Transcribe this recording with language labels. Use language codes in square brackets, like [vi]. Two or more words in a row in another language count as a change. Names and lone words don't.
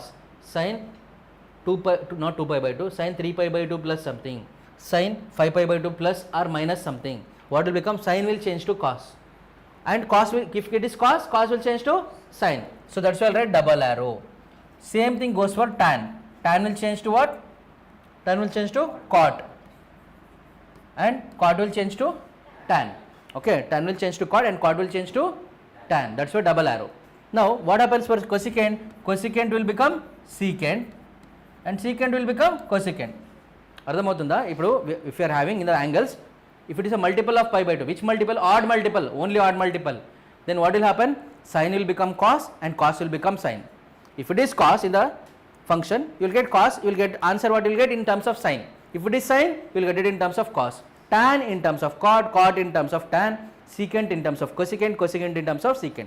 [en] Sine 2 pi, not 2 pi by 2, sine 3 pi by 2 plus something, sine 5 pi by 2 plus or minus something, what will become, sine will change to cos, and cos will, if it is cos, cos will change to sine. So that's why I'll write double arrow. Same thing goes for tan. Tan will change to what? Tan will change to cot, and cot will change to tan. Okay, tan will change to cot and cot will change to tan. That's why double arrow. Now what happens for cosecant? Cosecant will become secant and secant will become cosecant. [te] అర్థమవుతుందా? [en] ఇప్పుడు if you are having in the angles, if it is a multiple of pi by 2, which multiple? Odd multiple, only odd multiple. Then what will happen? Sin will become cos and cos will become sin. If it is cos in the function, you will get cos, you will get answer what you will get in terms of sin. If it is sin, you will get it in terms of cos. Tan in terms of cot, cot in terms of tan, secant in terms of cosecant, cosecant in terms of secant.